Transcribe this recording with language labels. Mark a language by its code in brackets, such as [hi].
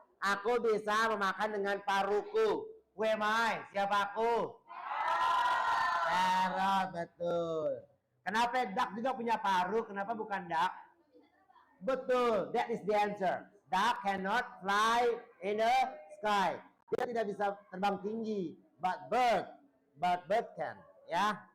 [id] Aku bisa memakan dengan paruhku. [en] Who am I? [id] Siapa aku? Parrot, betul. Kenapa duck juga punya paruh? Kenapa bukan duck? Betul, [en] that is the answer. Duck cannot fly in the sky. [id] Dia tidak bisa terbang tinggi, [en] but bird can, [id] ya.